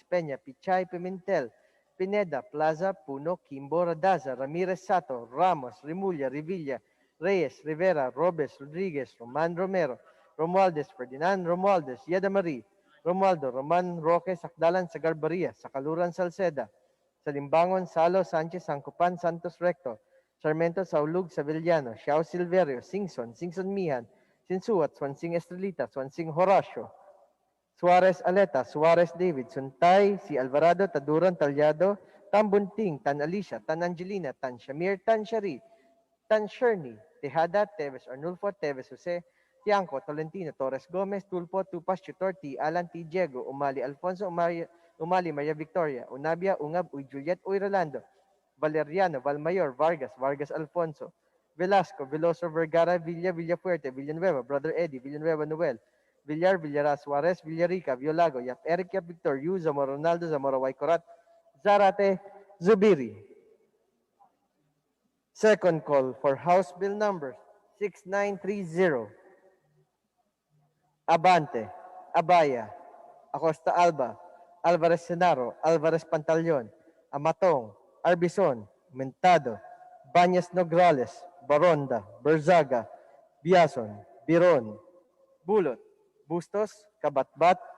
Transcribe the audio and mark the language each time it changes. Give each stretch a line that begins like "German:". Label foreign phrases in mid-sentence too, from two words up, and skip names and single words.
English: Peña, Pichay, Pimentel, Pineda, Plaza, Puno, Kimbo, Radaza, Ramirez Sato, Ramos, Rimulya, Revilla, Reyes, Rivera, Robes, Rodriguez, Roman Romero, Romualdez, Ferdinand Romualdez, Yeda Marie, Romualdo, Roman Roque, Sakdalan, Sagarbaria, Sakaluran, Salceda, Salimbangon, Salo, Sanchez, Sancopan, Santos Recto, Sarmiento, Saulug, Savillano, Xiao Silverio, Singson, Singson Mihan, Sinsuat, Swansing Estrelita, Swansing Horacio, Suarez Aleta, Suarez David, Suntay, si Alvarado, Taduran, Talyado, Tambunting, Tan Alicia, Tan Angelina, Tan Shamir, Tan Shari, Tan Sherny, Tejada, Teves Arnulfo, Teves Jose, Tiangco, Tolentino, Torres Gomez, Tulpo, Tupas, Chutor, T. Alan, T. Diego, Umali Alfonso, Umali Maria Victoria, Unabia, Ungab, Uy Juliet, Uy Rolando, Valeriano, Valmayor, Vargas, Vargas Alfonso, Velasco, Veloso Vergara, Villa, Villafuerte, Villanueva, Brother Eddie, Villanueva Noel, Villar, Villaras, Suarez, Villarica, Violago, Yap Eric, Yap Victor, Yu, Zamora Ronaldo, Zamora Waycorat, Zarate, Zubiri. Second call for House Bill number 6930. Abante, Abaya, Acosta Alba, Alvarez Senaro, Alvarez Pantaleon, Amatong, Arbison, Mentado, Banyas Nograles, Baronda, Berzaga, Biason, Biron, Bulot, Bustos, Kabatbat,